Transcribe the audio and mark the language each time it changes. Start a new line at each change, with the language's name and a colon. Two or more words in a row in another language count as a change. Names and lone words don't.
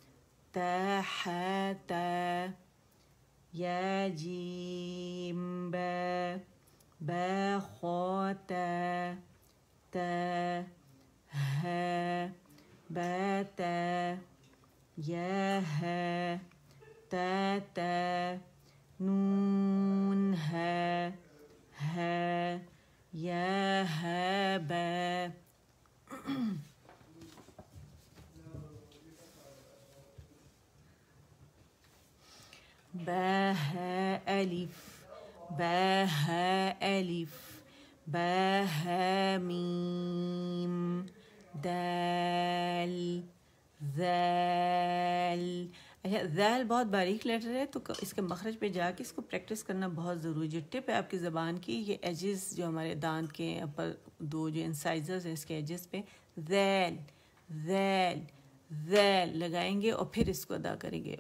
Urdu: حتا یا جیم با با خوتا تا ها با تا یا ها تا تا نون ها ها یا ها با با ها الف با ها الف با ها میم دال ذال. اچھا ذال بہت باریک لیٹر ہے تو اس کے مخرج پہ جا کے اس کو پریکٹس کرنا بہت ضروری ہے. ٹپ ہے آپ کی زبان کی، یہ ایجز جو ہمارے دانت کے اپر دو جو انسائزرز ہیں اس کے ایجز پہ ذیل ذیل ذیل لگائیں گے اور پھر اس کو ادا کریں گے.